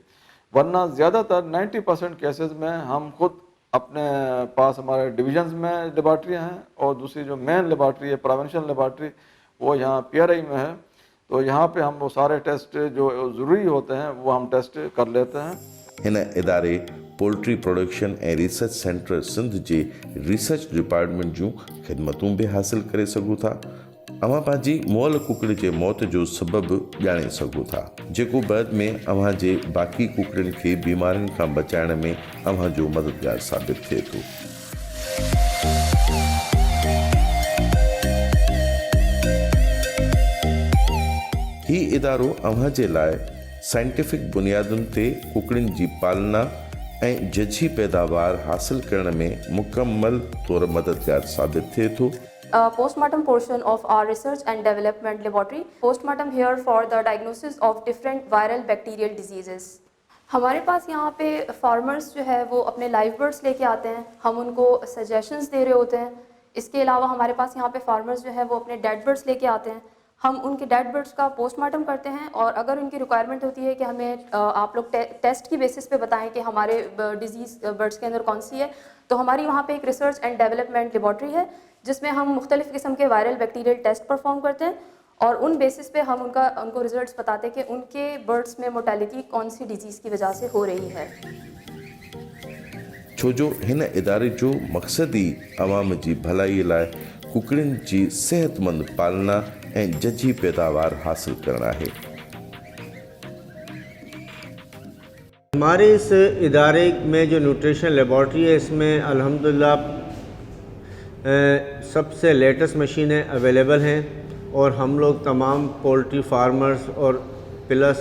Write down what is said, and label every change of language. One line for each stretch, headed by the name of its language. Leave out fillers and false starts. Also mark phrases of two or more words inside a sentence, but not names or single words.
Urdu: ورنہ زیادہ تر 90% کیسز میں ہم خود اپنے پاس ہمارے ڈویژنز میں لیبارٹریاں ہیں، اور دوسری جو
English: main laboratory
Urdu: ہے
English: provincial laboratory
Urdu: وہ یہاں PRI میں ہے، تو یہاں پہ ہم وہ سارے ٹیسٹ جو ضروری ہوتے ہیں وہ ہم ٹیسٹ کر لیتے ہیں.
Sindhi: हिन इदारे पोल्ट्री प्रोडक्शन ऐं रिसर्च सेंटर सिंध जे
English: research department
Sindhi: जूं ख़िदमतूं बि हासिल करे सघो था। अवां पंहिंजी मुअल कुकड़ जे मौत जो सबबु ॼाणे सघो था, जेको बाद में अव्हां जे बाक़ी कुकड़नि खे बीमारियुनि खां बचाइण में अव्हां जो मददगार साबित थिए थो। ही इदारो अव्हां जे लाइ साइंटिफिक बुनियादुनि ते कुकड़ियुनि जी पालना ऐं जझी पैदावार हासिल करण में मुकम्मल तौर मददगार साबित थिए थो।
English: Postmortem portion of our research and development laboratory. Postmortem here for the diagnosis of different viral bacterial diseases.
Urdu: ہمارے پاس یہاں پہ فارمرز جو ہے وہ اپنے
English: live birds
Urdu: لے کے آتے ہیں، ہم ان کو سجیشنز دے رہے ہوتے ہیں. اس کے علاوہ ہمارے پاس یہاں پہ فارمرز جو ہے وہ اپنے
English: dead birds
Urdu: لے کے آتے ہیں، ہم ان کے
English: dead birds
Urdu: کا پوسٹ مارٹم کرتے ہیں، اور اگر ان کی ریکوائرمنٹ ہوتی ہے کہ ہمیں آپ لوگ ٹیسٹ کی بیسز پہ بتائیں کہ ہمارے
English: disease birds
Urdu: کے اندر کون سی ہے، تو ہماری وہاں پہ ایک
English: research and development laboratory
Urdu: ہے جس میں ہم مختلف قسم کے
English: viral bacterial test perform
Urdu: کرتے ہیں، اور ان بیسز پہ ہم ان کو رزلٹس بتاتے ہیں کہ ان کے برڈز میں مورٹیلٹی کون سی ڈیزیز کی وجہ سے ہو رہی ہے.
Sindhi: छो जो हिन इदारे जो मक़सद ई अवाम जी भलाई लाइ कुकड़ियुनि जी सेहतमंद पालना ऐं जझी पैदावार हासिल करणु आहे।
Urdu: ہمارے اس ادارے میں جو
English: nutrition laboratory
Urdu: ہے اس میں الحمدللہ سب سے
English: latest machines available
Urdu: ہیں، اور ہم لوگ تمام
English: poultry farmers
Urdu: اور پلس